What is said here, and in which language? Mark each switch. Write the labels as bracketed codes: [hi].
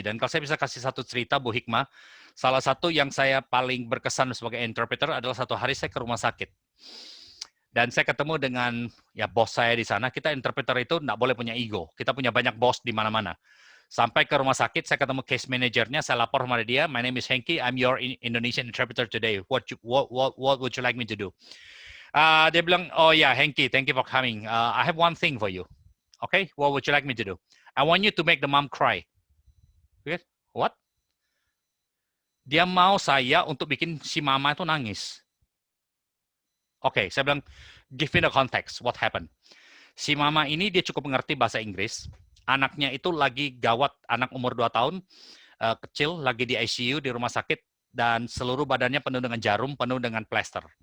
[id] Dan kalau saya bisa kasih satu cerita, Bu Hikmah, salah satu yang saya paling berkesan sebagai interpreter adalah satu hari saya ke rumah sakit Dan saya ketemu dengan ya bos saya di sana. Kita interpreter itu nggak boleh punya ego. Kita punya banyak bos di mana-mana. Sampai ke rumah sakit, saya ketemu case manajernya. Saya lapor kepada dia, [en] "My name is Henki. I'm your Indonesian interpreter today. What would you like me to do?" [id] Dia bilang, [en] "Oh ya, Henki, thank you for coming. I have one thing for you. Okay, what would you like me to do? I want you to make the mom cry." What? [id] Dia mau saya untuk bikin si mama itu nangis. Oke, saya bilang, [en] give me the context, what happened. [id] Si mama ini dia cukup mengerti bahasa Inggris, anaknya itu lagi gawat, anak umur 2 tahun, kecil, lagi di ICU, di rumah sakit, dan seluruh badannya penuh dengan jarum, penuh dengan plester.